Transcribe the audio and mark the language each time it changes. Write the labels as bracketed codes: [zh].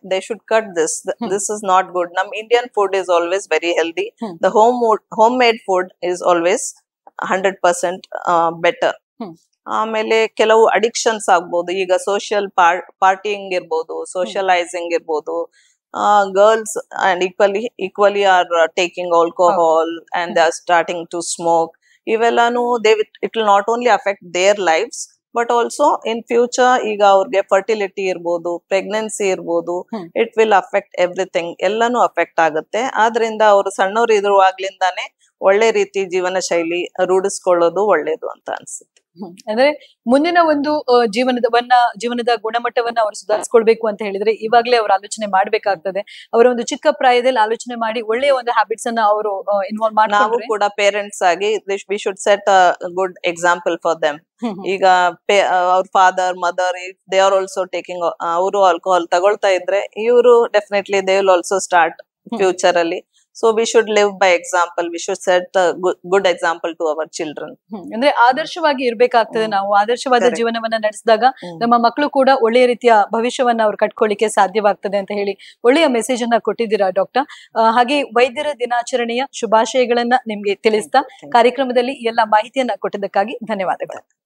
[en] They should cut this is not good. [kn] ನಮ್ [en] Indian food is always very healthy. The home made food is always 100% better. [kn] ಆಮೇಲೆ ಕೆಲವು addictions ಆಗ್ಬೋದು. ಈಗ social parting ಇರ್ಬೋದು, socialising ಇರ್ಬೋದು. [en] Girls and equally are taking alcohol and they are starting to smoke. [kn] Ivellanu [en] it will not only affect their lives but also in future [kn] ಈಗ ಅವ್ರಿಗೆ fertility ಇರ್ಬೋದು, pregnancy ಇರ್ಬೋದು, [en] it will affect everything. [kn] ಎಲ್ಲಾನು affect ಆಗುತ್ತೆ. ಆದ್ರಿಂದ ಅವರು ಸಣ್ಣವರು ಇರುವಾಗ್ಲಿಂದಾನೇ ಒಳ್ಳೆ ರೀತಿ ಜೀವನ ಶೈಲಿ ರೂಢಿಸ್ಕೊಳ್ಳೋದು ಒಳ್ಳೇದು ಅಂತ ಅನ್ಸುತ್ತೆ. ಅಂದ್ರೆ ಮುಂದಿನ ಒಂದು ಜೀವನದ ಗುಣಮಟ್ಟವನ್ನ ಅವರು ಸುಧಾರಿಸ್ಕೊಳ್ಬೇಕು ಅಂತ ಹೇಳಿದ್ರೆ ಇವಾಗ್ಲೇ ಅವ್ರು ಆಲೋಚನೆ ಮಾಡ್ಬೇಕಾಗ್ತದೆ. ಅವರ ಒಂದು ಚಿಕ್ಕ ಪ್ರಾಯದಲ್ಲಿ ಆಲೋಚನೆ ಮಾಡಿ ಒಳ್ಳೆಯ ಒಂದು ಹ್ಯಾಬಿಟ್ಸ್ ಅನ್ನ ಅವರು ಇನ್ವಾಲ್ವ್ ಮಾಡಿ, ನಾವು ಕೂಡ ಪೇರೆಂಟ್ಸ್ ಆಗಿ [en] We should set a good example for them. [kn] ಈಗ ಅವ್ರ [en] father mother they are also taking, [kn] ಅವರು ಆಲ್ಕೋಹಾಲ್ ತಗೊಳ್ತಾ ಇದ್ರೆ ಇವರು [en] Definitely they will also start future ಅಲ್ಲಿ. So we should live by example. We should set a good example to our children. [kn] ಅಂದ್ರೆ ಆದರ್ಶವಾಗಿ ಇರ್ಬೇಕಾಗ್ತದೆ. ನಾವು ಆದರ್ಶವಾದ ಜೀವನವನ್ನ ನಡೆಸಿದಾಗ ನಮ್ಮ ಮಕ್ಕಳು ಕೂಡ ಒಳ್ಳೆಯ ರೀತಿಯ ಭವಿಷ್ಯವನ್ನ ಅವ್ರು ಕಟ್ಕೊಳ್ಳಿಕ್ಕೆ ಸಾಧ್ಯವಾಗ್ತದೆ ಅಂತ ಹೇಳಿ ಒಳ್ಳೆಯ ಮೆಸೇಜ್ ಅನ್ನ ಕೊಟ್ಟಿದ್ದೀರಾ ಡಾಕ್ಟರ್. ಹಾಗೆ ವೈದ್ಯರ ದಿನಾಚರಣೆಯ ಶುಭಾಶಯಗಳನ್ನ ನಿಮ್ಗೆ ತಿಳಿಸ್ತಾ ಕಾರ್ಯಕ್ರಮದಲ್ಲಿ ಎಲ್ಲ ಮಾಹಿತಿಯನ್ನ ಕೊಟ್ಟಿದ್ದಕ್ಕಾಗಿ ಧನ್ಯವಾದಗಳು.